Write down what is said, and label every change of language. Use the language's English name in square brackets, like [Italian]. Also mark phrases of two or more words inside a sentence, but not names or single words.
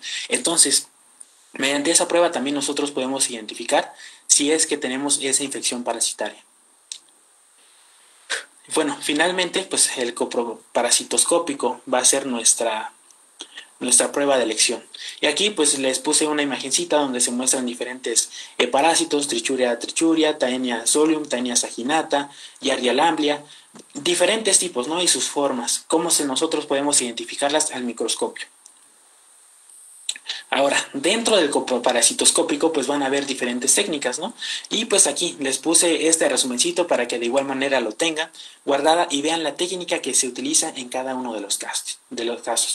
[Spanish] Entonces, mediante esa prueba también nosotros podemos identificar si es que tenemos esa infección parasitaria. Bueno, finalmente, pues el coproparasitoscópico va a ser nuestra prueba de elección. Y aquí pues les puse una imagencita donde se muestran diferentes parásitos: Trichuria trichuria, Taenia solium, Taenia saginata, Giardia lamblia, diferentes tipos, ¿no? Y sus formas, cómo nosotros podemos identificarlas al microscopio. Ahora, dentro del coproparasitoscópico pues van a haber diferentes técnicas, ¿no? Y pues aquí les puse este resumencito para que de igual manera lo tengan guardada y vean la técnica que se utiliza en cada uno de los casos.